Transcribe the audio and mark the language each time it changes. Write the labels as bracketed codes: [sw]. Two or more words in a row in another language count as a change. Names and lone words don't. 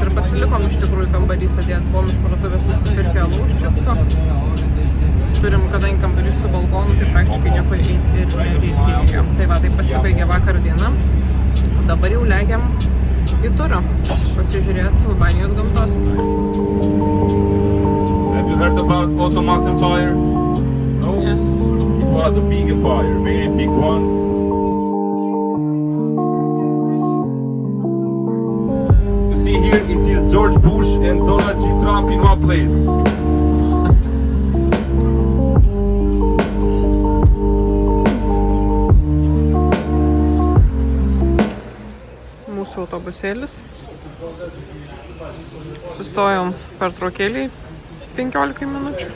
[lt] Ir pasilikom iš tikrųjų kambarį sėdėt. Buvom iš parduotuvės nusipirkę alų iš čipso. Turim, kadangi kambarys su balkonu, tai praktiškai niekur eiti ir nereikėjo. Tai va, tai pasibaigė vakar diena. Dabar jau lekiam į turą pasižiūrėti Albanijos gamtos. [en] Have you heard about Ottoman Empire? No? Yes. It was a big empire, very big one. You see here, it is George Bush and Donald J. Trump in one place. [lt] Mūsų autobusėlis. Sustojom pertraukėlį 15 minučių.